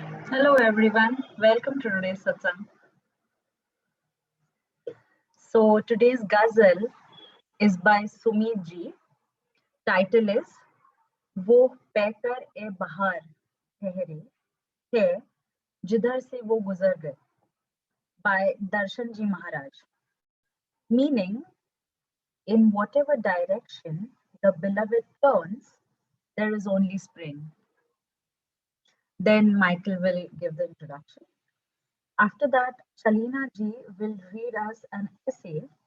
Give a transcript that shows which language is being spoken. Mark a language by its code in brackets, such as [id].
[en] Hello everyone, welcome to today's satsang. So today's ghazal is by Sumit ji. Title is [ur] वो पैकर ए बहार ठहरे है जिधर से वो गुजर गए [en] by Darshan ji Maharaj. Meaning, in whatever direction the beloved turns, there is only spring. Then Michael will give the introduction. After that, Shalina ji will read us an essay.